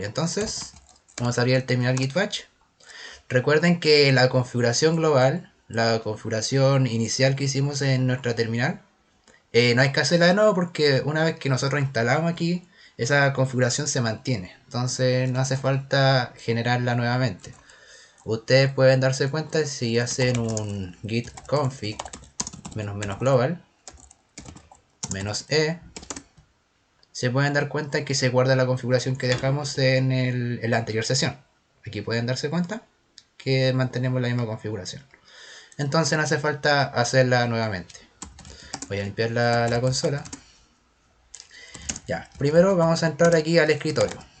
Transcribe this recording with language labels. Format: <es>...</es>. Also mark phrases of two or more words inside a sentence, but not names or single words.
<es>Entonces, vamos a abrir el terminal Git Bash. Recuerden que la configuración global, la configuración inicial que hicimos en nuestra terminal, no hay que hacerla de nuevo porque una vez que nosotros instalamos aquí, esa configuración se mantiene. Entonces no hace falta generarla nuevamente. Ustedes pueden darse cuenta si hacen un git config global -e, se pueden dar cuenta que se guarda la configuración que dejamos en la anterior sesión. Aquí pueden darse cuenta que mantenemos la misma configuración. Entonces no hace falta hacerla nuevamente. Voy a limpiar la consola. Ya, primero vamos a entrar aquí al escritorio.</es>